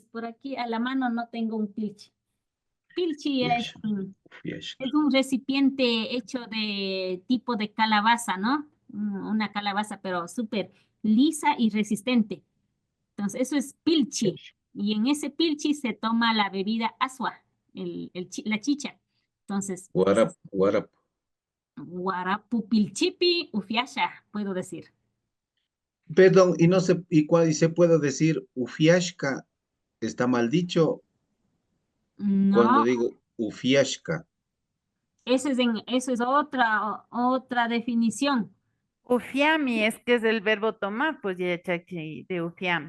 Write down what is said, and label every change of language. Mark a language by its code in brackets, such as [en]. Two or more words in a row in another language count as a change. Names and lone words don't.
[es] Por aquí a la mano no tengo un pilchi. Pilchi es un recipiente hecho de tipo de calabaza, ¿no? Una calabaza, pero súper lisa y resistente. Entonces, eso es pilchi. Y en ese pilchi se toma la bebida aswa, la chicha. Entonces, [qu] guarapu pilchipi ufiasha, [es] puedo decir. Perdón, y se puede decir ufiashka, ¿está mal dicho? No. Cuando digo ufiashka. Eso es otra definición. Ufiami es que es el verbo tomar, pues ya chachi, de ufiam.